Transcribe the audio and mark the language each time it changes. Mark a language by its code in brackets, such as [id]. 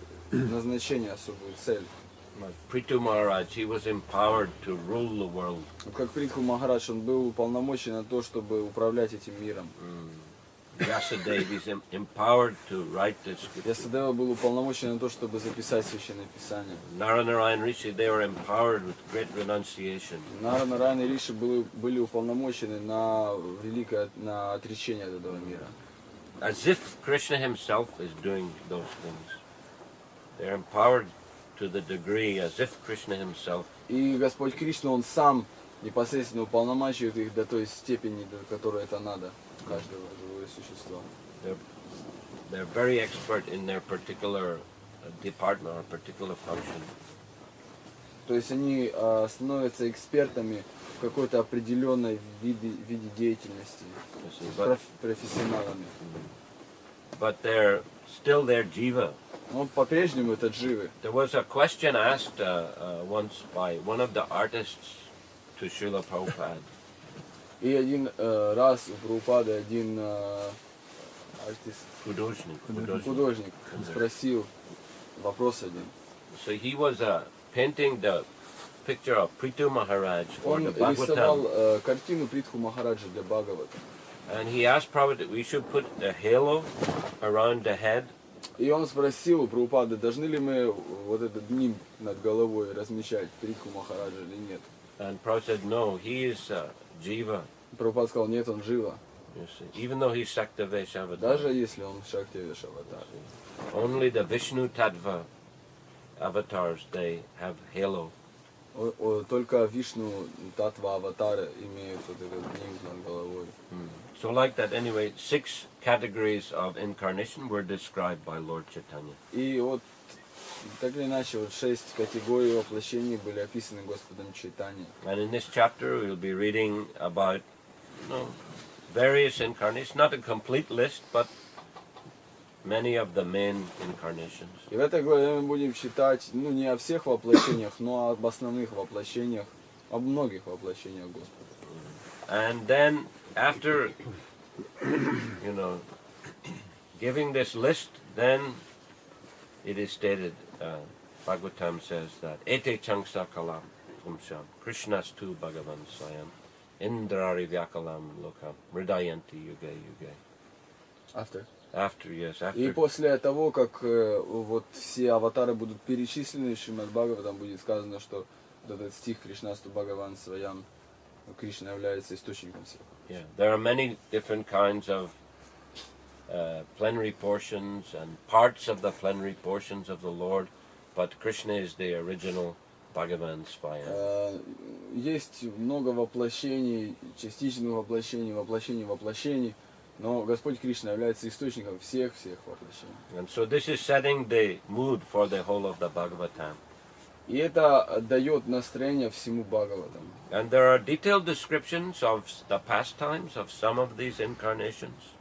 [ru] назначение, особую цель. [en] Like Prithu Maharaj, he was empowered to rule the world. [ru] Как Притху Махарадж, он был уполномочен на то, чтобы управлять этим миром. [en] Vyasadeva is empowered to write the scripture. [ru] Ясадева был уполномочен на то, чтобы записать Священное Писание. [en] Naranarayan Rishi, they were empowered with great renunciation. [ru] Нарайан и Риши были уполномочены на отречение от этого мира. [en] As if Krishna himself is doing those things. They're empowered to the degree as if Krishna himself. [ru] И Господь Кришна, Он сам непосредственно уполномачивает их до той степени, до которой это надо, каждого живого существа. [en] They're very expert in their particular department or particular function. [ru] То есть они становятся экспертами в какой-то определенной виде деятельности, профессионалами. [en] But they're still their jiva. [ru] Но по-прежнему это дживы. [en] There was a question asked once by one of the artists to Srila Prabhupada. [ru] И один раз у Прабхупады один артист, художник спросил вопрос один. [en] So he was painting the picture of Prithu Maharaj for [ru] Он [en] the Bhagavatam. [ru] рисовал картину Притху Махараджа для Бхагавата. [en] And he asked Prabhupada that we should put a halo around the head. [ru] И он спросил у Прабхупады, должны ли мы вот этот нимб над головой размещать Притху Махараджа или нет. [en] And Prabhupada said, no, he is jiva. [ru] Прабхупада сказал, нет, он жива. [en] You see, even though he's Saktavesh avatar. [ru] Даже если он Шактивеш аватар. [en] Only the Vishnu Tattva avatars, they have halo. [ru] Только Вишну Татва аватары имеют вот этот нимб над головой. [en] So like that, anyway, 6 categories of incarnation were described by Lord Chaitanya. [ru] И вот так или иначе, вот 6 категорий воплощений были описаны Господом Чайтаньей. [en] And in this chapter, we'll be reading about, various incarnations, not a complete list, but many of the main incarnations. [ru] И в этой главе мы будем читать, не о всех воплощениях, но об основных воплощениях, об многих воплощениях Господа. [en] And then, after, giving this list, then it is stated, Bhagavatam says that, [sa] Ete changsa kalam pumsham, Krishnas tu bhagavan swayam, indrari vyakalam lokam, mridayanti yuge yuge. [en] After, yes, after. [ru] И после того, как вот все аватары будут перечислены, Шримад Бхагаватам будет сказано, что вот этот стих [sa] Кришнасту Бхагаван Сваям, [ru] Кришна является источником всех. [en] Yeah, there are many different kinds of plenary portions and parts of the plenary portions of the Lord, but Krishna is the original Bhagavan Svayam. [ru] Есть много воплощений, частичных воплощений, но Господь Кришна является источником всех воплощений. [en] And so this is setting the mood for the whole of the Bhagavatam. [ru] И это дает настроение всему Бхагаватам. [en] And there are detailed descriptions of the pastimes of some of these incarnations.